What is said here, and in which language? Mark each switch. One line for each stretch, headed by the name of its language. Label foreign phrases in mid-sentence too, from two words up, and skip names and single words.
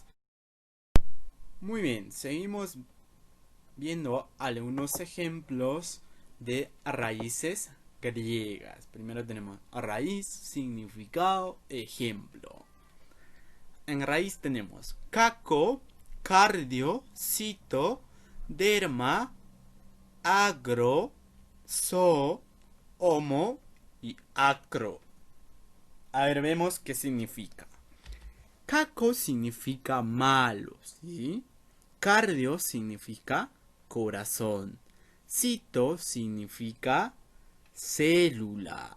Spanish: Muy bien, seguimos viendo algunos ejemplos de raíces griegas. Primero tenemos raíz, significado, ejemplo. En raíz tenemos caco, cardio, cito, derma, agro, zo, homo y acro. A ver, vemos qué significa. Caco significa malo, ¿sí? Cardio significa corazón. Cito significa célula.